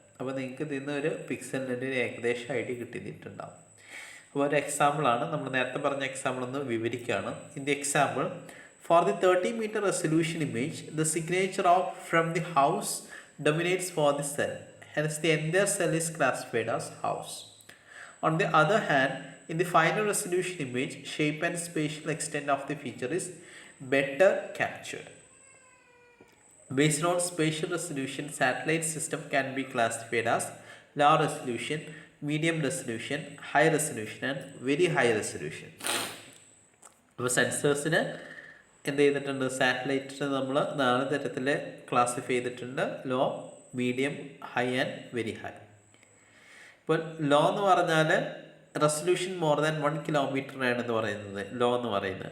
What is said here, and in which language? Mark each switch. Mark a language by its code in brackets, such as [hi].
[ml] അപ്പോൾ നിങ്ങൾക്ക് ഇതിൽ നിന്ന് ഒരു പിക്സലിൻ്റെ ഒരു ഏകദേശം ഐഡിയ കിട്ടിയിട്ടുണ്ടാവും. അപ്പോൾ ഒരു എക്സാമ്പിളാണ്, നമ്മൾ നേരത്തെ പറഞ്ഞ എക്സാമ്പിൾ ഒന്ന് വിവരിക്കുകയാണ്. [en] In the example, for the 30 metre resolution image the signature of from the house dominates for the cell, hence the entire cell is classified as house. On the other hand, in the final resolution image, shape and spatial extent of the feature is better captured. Based on spatial resolution, satellite system can be classified as low resolution, medium resolution, high resolution and very high resolution. [ml] അപ്പോൾ സെൻസേഴ്സിന് എന്ത് ചെയ്തിട്ടുണ്ട്, സാറ്റലൈറ്റിന് നമ്മൾ 4 തരത്തിൽ classify ചെയ്തിട്ടുണ്ട്: [en] Low, medium, high and very high. [ml] ഇപ്പോൾ law എന്ന് പറഞ്ഞാൽ resolution [en] more than [ml] 1 കിലോമീറ്ററിനാണെന്ന് പറയുന്നത് ലോ എന്ന് പറയുന്നത്.